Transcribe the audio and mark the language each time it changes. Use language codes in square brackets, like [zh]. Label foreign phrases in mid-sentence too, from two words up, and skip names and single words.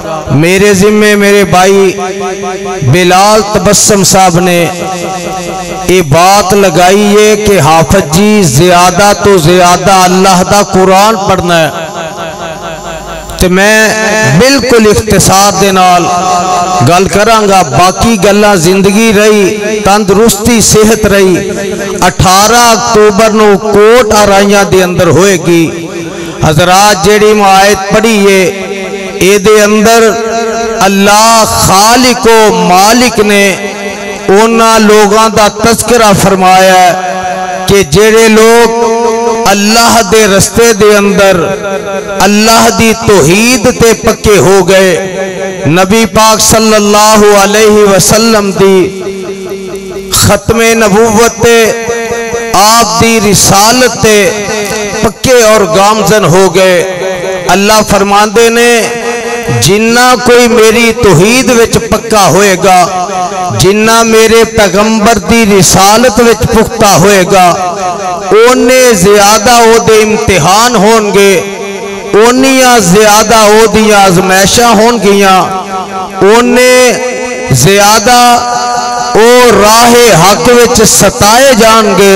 [ur] میرے ذمے میرے بھائی بلال تبسم صاحب نے یہ بات لگائی ہے کہ حافظ جی زیادہ تو زیادہ اللہ دا قرآن پڑھنا ہے. [pa] تو میں بالکل اختصار دے نال گل کراں گا، باقی گلاں زندگی رہی، تندرستی صحت رہی. 18 اکتوبر نوں کوٹ آرائیاں دے اندر ہوئے گی. حضرات جیہڑی آیت پڑھی ہے یہ اندر اللہ خالقو مالک نے اوہناں [ur] لوگوں کا تذکرہ فرمایا کہ [pa] جیہڑے لوک اللہ دے رستے دے اندر اللہ دی توحید تے پکے ہو گئے، نبی پاک [ar] صلى الله عليه وسلم [pa] دی ختم نبوت تے آپ دی رسالت تے پکے اور گامزن ہو گئے. اللہ فرماندے نے جنا کوئی میری توحید وچ پکا ہوئے گا، جنا میرے پیغمبر دی رسالت وچ پختہ ہوئے گا، اونے زیادہ اوہدے امتحان ہون گے، اونیاں زیادہ اوہدیاں آزمائشاں ہون گیاں، اونے زیادہ او راہ حق وچ ستائے جان گے.